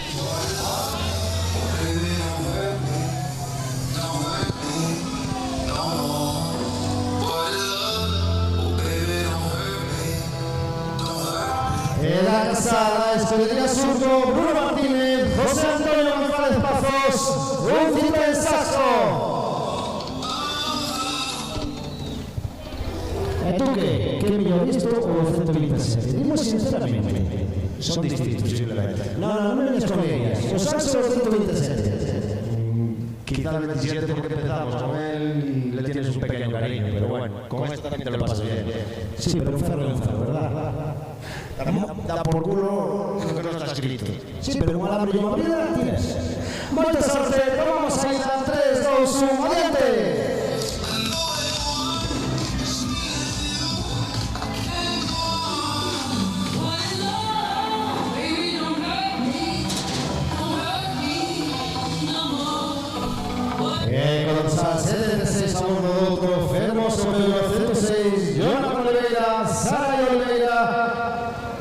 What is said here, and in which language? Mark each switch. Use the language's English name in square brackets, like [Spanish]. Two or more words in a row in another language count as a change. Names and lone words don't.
[Spanish] La casada, escudería Surdo, Bruno Martínez, José Antonio González Pazos, un Citroën en Saxo. [Galician] E tú que? Que mellor isto ou o 127? Dimo sinceramente. Son distintos, posiblemente. No me veñas [Spanish] con ellas. [Galician] O Saxo ou o 127. [Spanish] Quizá el 27 porque empezamos con él y le tienes un pequeño cariño, pero bueno, con esta también te lo pasas bien. [Galician] Sí, pero un ferro, ¿verdad? [Spanish] Da por culo lo que no está escrito. Sí, pero un alambre y una vida tienes. [Galician] Moita sorte, tomamos saída, 3, 2, 1, adiante. Dorsal 76 a bordo de outro fermoso Peugeot 106, Joana Oliveira, Sara Oliveira.